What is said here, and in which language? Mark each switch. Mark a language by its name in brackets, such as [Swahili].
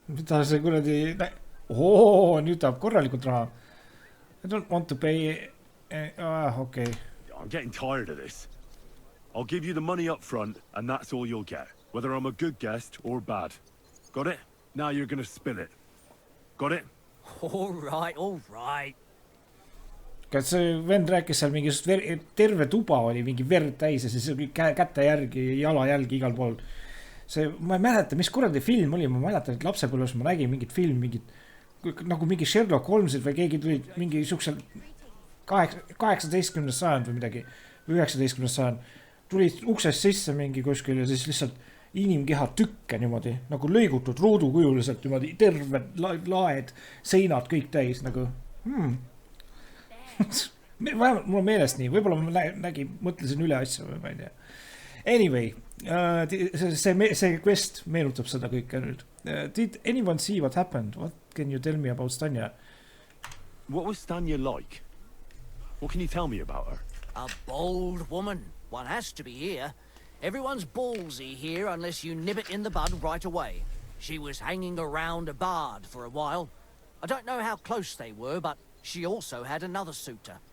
[Estonian] Mida see kuradi... Oo, nüüd tahab korralikult raha. [English] I don't want to pay... Okay. I'm getting tired of this. I'll give you the money up front, and that's all you'll get. Whether I'm a good guest or bad. Got it? Now you're gonna spill it. Got it? All right. [Estonian] Kas see vend rääkis seal mingi terve tuba oli mingi verd täis ja siis käte järgi, jala jälgi igal pool. See, ma ei mäleta, mis kuradi film oli, ma mäletan, et lapsepõlves ma nägin mingit film, nagu mingi Sherlock Holmesid või keegi tuli mingi suksel 18. sajand või midagi, või 19. sajand. Tuli uksest sisse mingi kuskil ja siis lihtsalt inimkeha tükke niimoodi, nagu lõigutud ruudukujuliselt niimoodi, terved laed, seinad kõik täis, nagu vähemalt mul on meelest nii, võib-olla ma mõtlesin üle asja või ma ei tea. Anyway, see quest meenutab seda kõike nüüd. [English] Did anyone see what happened? What can you tell me about Stanya? What was Stanya like? What can you tell me about her? A bold woman. One has to be here. Everyone's ballsy here unless you nib it in the bud right away. She was hanging around a bard for a while. I don't know how close they were, but she also had another suitor.